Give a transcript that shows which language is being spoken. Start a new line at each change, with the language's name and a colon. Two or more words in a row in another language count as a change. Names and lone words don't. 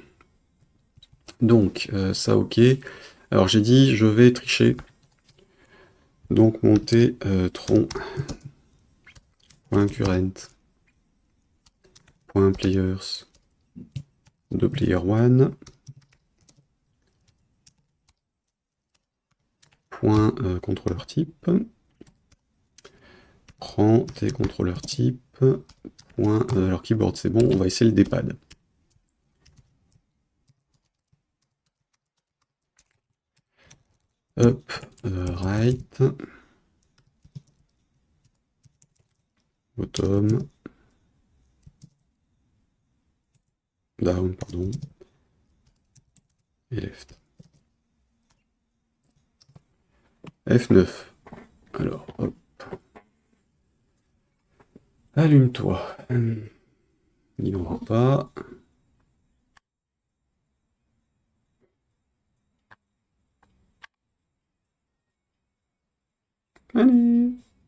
French: Donc, ça ok. Alors j'ai dit, je vais tricher. Donc monter tron.current.players de player1 contrôleur type. Prends tes contrôleurs type. Alors keyboard c'est bon, on va essayer le D-pad.
English: Up, right, bottom, down,
French: pardon, et left. F9. Alors, hop. Allume-toi. Il n'en va pas. Allez.